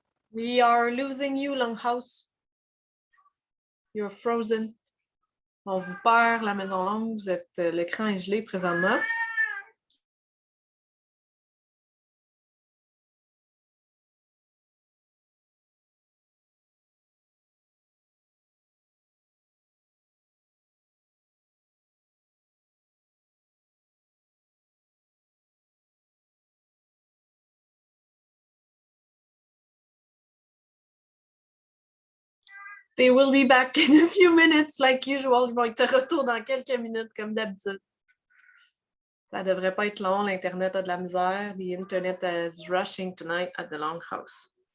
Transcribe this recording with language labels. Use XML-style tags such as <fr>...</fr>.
<en>We are losing you, Longhouse. You're frozen.</en> <fr>On vous perd, la maison longue. Vous êtes, l'écran est gelé présentement.</fr> <en>They will be back in a few minutes, like usual.</en> <fr>Ils vont être de retour dans quelques minutes, comme d'habitude. Ça devrait pas être long. L'Internet a de la misère.</fr> <en>The Internet is rushing tonight at the Longhouse.</en>